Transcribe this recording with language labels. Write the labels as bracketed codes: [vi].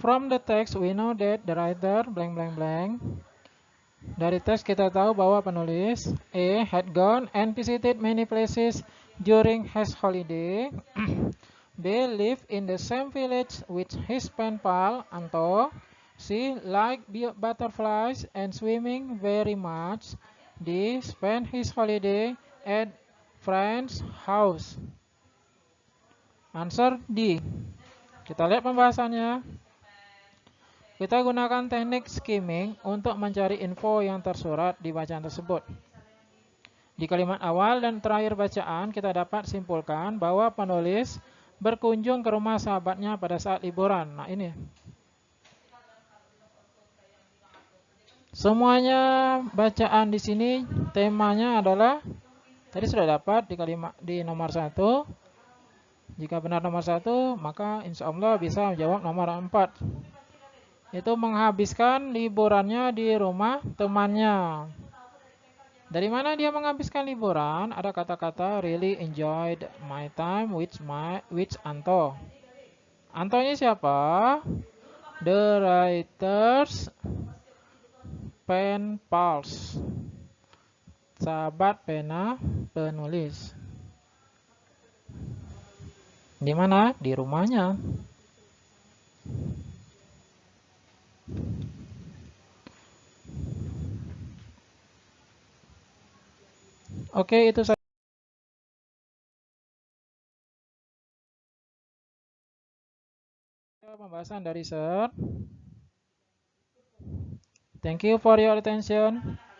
[en] From the text we know that the writer blank blank blank. [id] Dari teks kita tahu bahwa penulis A. [en] had gone and visited many places during his holiday. B. lived in the same village with his pen pal Anto. C. liked butterflies and swimming very much. D. spent his holiday at friend's house. Answer D. [id] Kita lihat pembahasannya. Kita gunakan teknik skimming untuk mencari info yang tersurat di bacaan tersebut. Di kalimat awal dan terakhir bacaan, kita dapat simpulkan bahwa penulis berkunjung ke rumah sahabatnya pada saat liburan. Nah, ini. Semuanya bacaan di sini temanya adalah tadi sudah dapat di kalimat di nomor 1. Jika benar nomor 1, maka insya Allah bisa menjawab nomor 4. Itu menghabiskan liburannya di rumah temannya. Dari mana dia menghabiskan liburan? Ada kata-kata [en] really enjoyed my time with Anto. [id] Anto ini siapa? [en] The writer's pen pals. [id] Sahabat pena penulis. Di mana? Di rumahnya. Oke, itu saja pembahasan dari Sir. [en] Thank you for your attention.